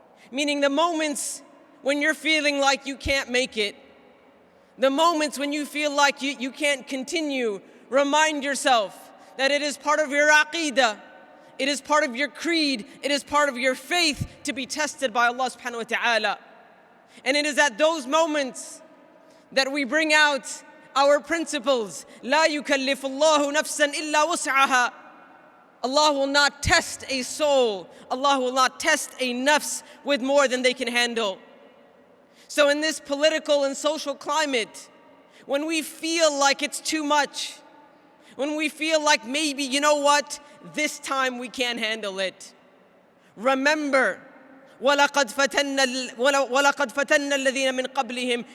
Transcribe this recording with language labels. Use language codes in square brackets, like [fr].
[en] Meaning the moments when you're feeling like you can't make it, the moments when you feel like you can't continue, remind yourself that it is part of your aqeedah, it is part of your creed, it is part of your faith to be tested by Allah subhanahu wa ta'ala. And it is at those moments that we bring out our principles. [ar] لا يكلف الله نفسا إلا وسعها. [en] Allah will not test a soul, Allah will not test a nafs with more than they can handle. So in this political and social climate, when we feel like it's too much, when we feel like maybe, you know what, this time we can't handle it, remember, [ar] وَلَقَدْ فَتَنَّا الَّذِينَ مِنْ قَبْلِهِمْ.